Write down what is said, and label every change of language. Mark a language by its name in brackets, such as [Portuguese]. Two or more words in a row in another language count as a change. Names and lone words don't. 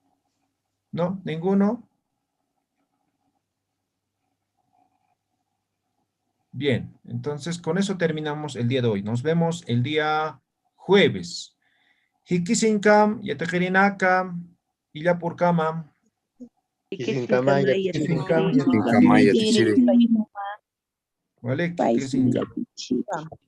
[Spanish] ¿No? ¿Ninguno? Bien, entonces con eso terminamos el día de hoy. Nos vemos el día jueves. [Aymara] Hikisinkam, Yatekirinakam, Illapurkama. Kisinkamaya, Hikisinkam, Yatichiri. [Spanish] ¿vale? País [Aymara] Hikisinkam. Yatichiri.